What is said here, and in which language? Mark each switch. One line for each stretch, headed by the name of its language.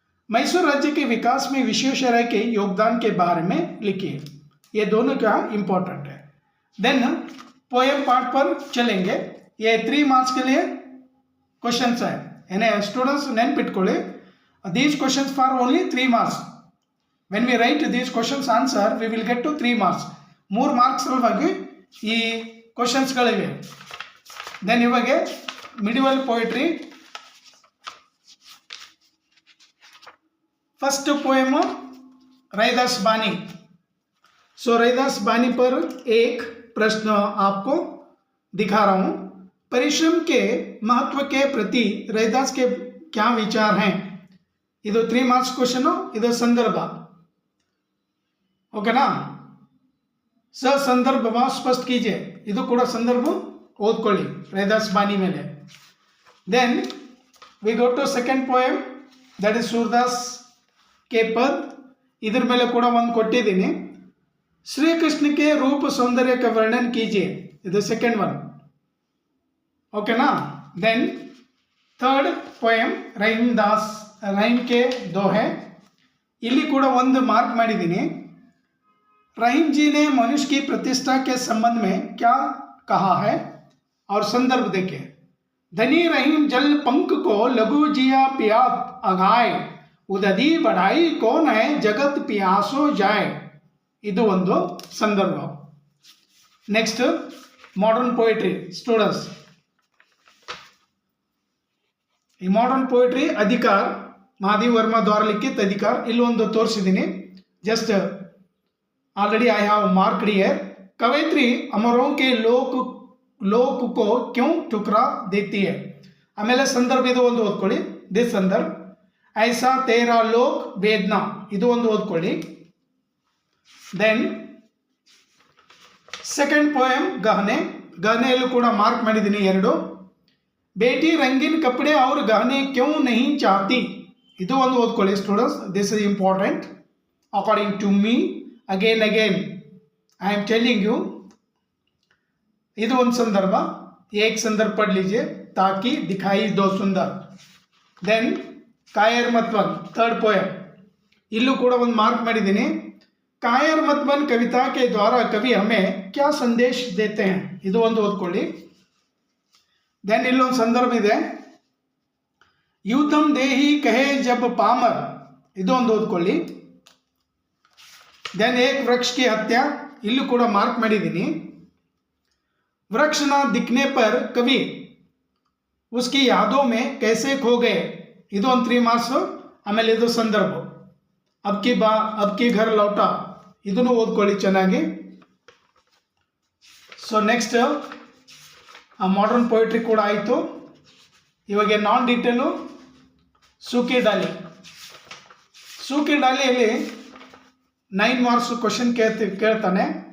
Hindi: मैसूर राज्य के विकास में विश्वेश्वरैया के योगदान के बारे में लिखिए. ये दोनों क्या इम्पोर्टेंट है. देन पोएम पार्ट पर चलेंगे. ये 3 मार्क्स के लिए क्वेश्चंस है, यानी students
Kannada: ನೆನಪಿಟ್ಕೊಳ್ಳಿ,
English: These questions for only 3 marks. when we write these questions answer we will get to 3 marks.
Kannada: 3 marks ಸಲುವಾಗಿ ಈ ಕ್ವೆಶ್ಚನ್ಸ್ಗಳಿವೆ. ದೆನ್ ಇವಾಗ medieval poetry.
English: First poem Raidas Bani.
Hindi: सो रैदास बानी पर एक प्रश्न आपको दिखा रहा हूँ. परिश्रम के महत्व के प्रति रैदास के क्या विचार हैं,
Kannada: ಇದು 3 ಮಾರ್ಕ್ಸ್ ಕ್ವೆಶ್ಚನ್. ಇದು ಸಂದರ್ಭ, ಓಕೆನಾ. ಸಂದರ್ಭ ಸ್ಪಷ್ಟ
Hindi: कीजिए,
Kannada: ಇದು ಕೂಡ ಸಂದರ್ಭ ಓದ್ಕೊಳ್ಳಿ ರೈದಾಸ್ ಬಾನಿ ಮೇಲೆ.
English: then we go to second poem, that is
Hindi: Surdas के पद. इधर
Kannada: ಮೇಲೆ ಕೂಡ ಒಂದು ಕೊಟ್ಟಿದ್ದೀನಿ.
Hindi: श्री कृष्ण के रूप सौंदर्य का वर्णन कीजिए,
Kannada: ಇದು
English: second one,
Hindi: ओके ना. देन थर्ड पोएम रहीम के 2 है.
Kannada: ಇಲ್ಲಿ ಕೂಡ ಒಂದು ಮಾರ್ಕ್ ಮಾಡಿದ್ದೀನಿ.
Hindi: रहीम जी ने मनुष्य की प्रतिष्ठा के संबंध में क्या कहा है, और संदर्भ देखें. धनी रहीम जल पंख को लघु जिया पियात अगाए, उददी बढ़ाई कौन है जगत पियासो जाए,
Kannada: ಇದು ಒಂದು ಸಂದರ್ಭ.
English: Next modern poetry students. ಈ modern poetry
Hindi: अधिकार महादेव वर्मा द्वारा लिखित अधिकार
Kannada: ಇಲ್ಲಿ ಒಂದು ತೋರಿಸಿದ್ದೀನಿ.
English: Just already I have marked here.
Hindi: कवयित्री अमरों के लोक को क्यों ठुकरा देती है,
Kannada: ಆಮೇಲೆ ಸಂದರ್ಭ ಇದು ಒಂದು ಓದ್ಕೊಳ್ಳಿ. ದಿಸ್ ಸಂದರ್ಭ
Hindi: ऐसा तेरा लोक वेदना,
Kannada: ಇದು ಒಂದು ಓದ್ಕೊಳ್ಳಿ.
English: Then second poem गहने.
Kannada: गहनेಯಲ್ಲೂ ಕೂಡ ಮಾರ್ಕ್ ಮಾಡಿದ್ದೀನಿ 2.
Hindi: बेटी रंगीन कपड़े और गहने क्यों नहीं चाहती,
Kannada: ಇದು ಒಂದು ಓದ್ಕೊಳ್ಳಿ students.
English: This is important. according to me, again I am telling you.
Kannada: ಇದು ಒಂದು ಸಂದರ್ಭ.
Hindi: एक संदर्भ पढ़ लीजिए. ताकि दिखाई दो सुंदर.
English: Then कायर मतवन third poem.
Kannada: इल्लू ಕೂಡ ಒಂದು ಮಾರ್ಕ್ ಮಾಡಿದ್ದೀನಿ.
Hindi: कायर मतवन कविता के द्वारा कवि हमें क्या संदेश देते हैं,
Kannada: ಇದು ಒಂದು ಓದ್ಕೊಳ್ಳಿ. देन इಲ್ಲೊಂದು ಸಂದರ್ಭ ಇದೆ.
Hindi: यूथम देही कहे जब पामर,
Kannada: ಇದು ಒಂದು ಓದ್ಕೊಳ್ಳಿ.
Hindi: देन एक वृक्ष की हत्या,
Kannada: इल्लू ಕೂಡ ಮಾರ್ಕ್ ಮಾಡಿದ್ದೀನಿ.
Hindi: वृक्ष न दिखने पर कवि उसकी यादों में कैसे खो गए,
Kannada: ಇದು ಒಂದು 3 ಮಾರ್ಕ್ಸ್. ಆಮೇಲೆ ಇದು ಸಂದರ್ಭ
Hindi: अब की घर लौटा,
Kannada: ಇದನ್ನು ಓದ್ಕೊಳ್ಳಿ ಚೆನ್ನಾಗಿ. ಸೊ ನೆಕ್ಸ್ಟ್ ಮಾಡರ್ನ್ ಪೊಯಿಟ್ರಿ ಕೂಡ ಆಯಿತು. ಇವಾಗ ನಾನ್ ಡೀಟೇಲು ಸೂಕಿ ಡಾಲಿಯಲ್ಲಿ 9 ಮಾರ್ಕ್ಸ್ ಕ್ವಶನ್ ಕೇಳ್ತಾನೆ.